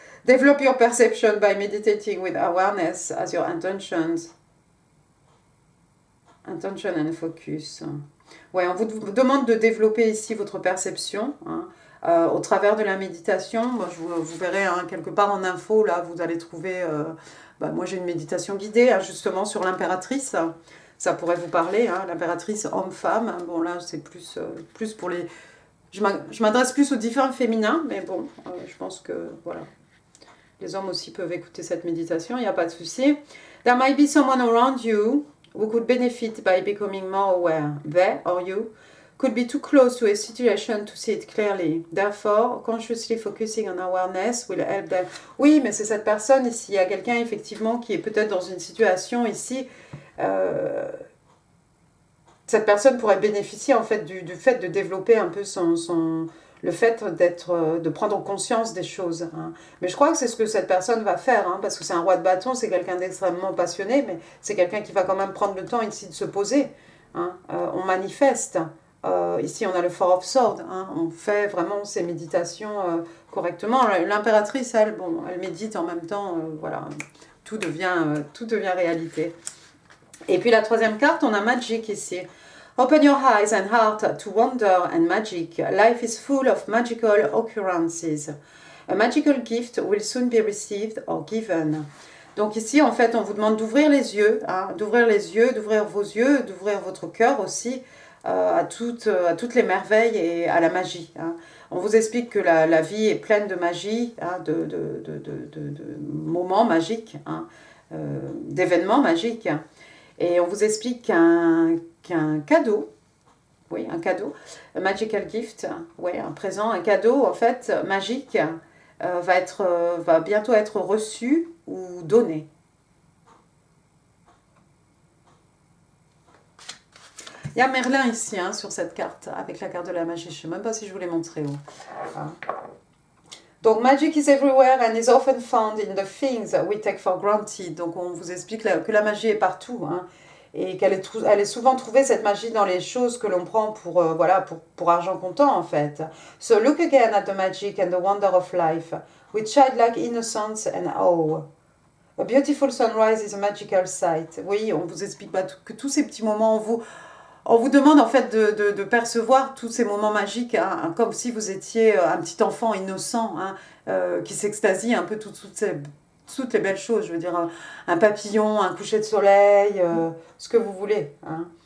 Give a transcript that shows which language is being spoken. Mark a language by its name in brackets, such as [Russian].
[English] Develop your perception by meditating with awareness as your intention and focus. [French] Ouais, on vous demande de développer ici votre perception, hein, au travers de la méditation. Moi, vous verrez hein, quelque part en info, là, vous allez trouver... moi, j'ai une méditation guidée, hein, justement, sur l'impératrice. Ça pourrait vous parler, hein, l'impératrice homme-femme. Hein. Bon, là, c'est plus pour les... Je m'adresse plus aux différents féminins, mais bon, je pense que, voilà. Les hommes aussi peuvent écouter cette méditation, il n'y a pas de souci. [English] There might be someone around you who could benefit by becoming more aware. They or you could be too close to a situation to see it clearly. Therefore, consciously focusing on awareness will help them. [French] Oui, mais c'est cette personne ici. Il y a quelqu'un effectivement qui est peut-être dans une situation ici. Cette personne pourrait bénéficier en fait du fait de développer un peu le fait de prendre conscience des choses. Hein. Mais je crois que c'est ce que cette personne va faire, hein, parce que c'est un roi de bâton, c'est quelqu'un d'extrêmement passionné, mais c'est quelqu'un qui va quand même prendre le temps ici de se poser. Hein. On manifeste. Ici, on a le Four of Swords. Hein. On fait vraiment ces méditations correctement. L'impératrice, elle médite en même temps. Voilà, tout devient réalité. Et puis la troisième carte, on a Magic ici. [English] Open your eyes and heart to wonder and magic. Life is full of magical occurrences. A magical gift will soon be received or given. [French] Donc ici, en fait, on vous demande d'ouvrir les yeux, hein, d'ouvrir vos yeux, d'ouvrir votre cœur aussi à toutes les merveilles et à la magie. Hein. On vous explique que la vie est pleine de magie, hein, de moments magiques, hein, d'événements magiques. Et on vous explique qu'un cadeau, oui, un cadeau, un [English] magical gift, [French] oui, un présent, un cadeau en fait magique va bientôt être reçu ou donné. Il y a Merlin ici hein, sur cette carte, avec la carte de la magie. Je ne sais même pas si je vous l'ai montré. Hein. [English] Donc, magic is everywhere and is often found in the things we take for granted. [French] Donc, on vous explique que la magie est partout. Hein. et elle est souvent trouvée, cette magie, dans les choses que l'on prend voilà, pour argent comptant, en fait. [English] So look again at the magic and the wonder of life, with childlike innocence and awe. A beautiful sunrise is a magical sight. [French] Oui, on vous explique pas que tous ces petits moments, on vous demande en fait de percevoir tous ces moments magiques, hein, comme si vous étiez un petit enfant innocent, hein, qui s'extasie un peu toutes les belles choses. Je veux dire, un papillon, un coucher de soleil, ce que vous voulez. Hein.